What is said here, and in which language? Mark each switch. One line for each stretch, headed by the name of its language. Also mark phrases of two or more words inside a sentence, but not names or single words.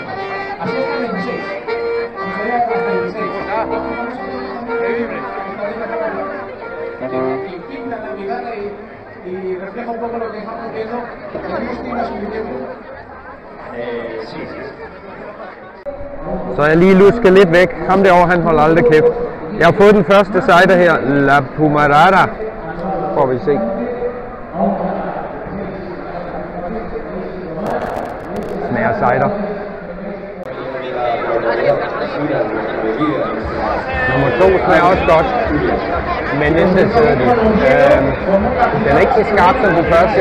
Spanish: Así es que 16. Hasta 16. Y pinta la mirada y refleja un poco lo que estamos viendo. ¿Tenemos tiempo suficiente? Sí.
Danish: Så jeg lige lusket lidt væk. Ham derovre, han holder aldrig kæft. Jeg har fået den første cider her, La Pumarada. Får vi se. Smager cider. Nummer 2 smager også godt, men intet den er ikke så skarp som den første.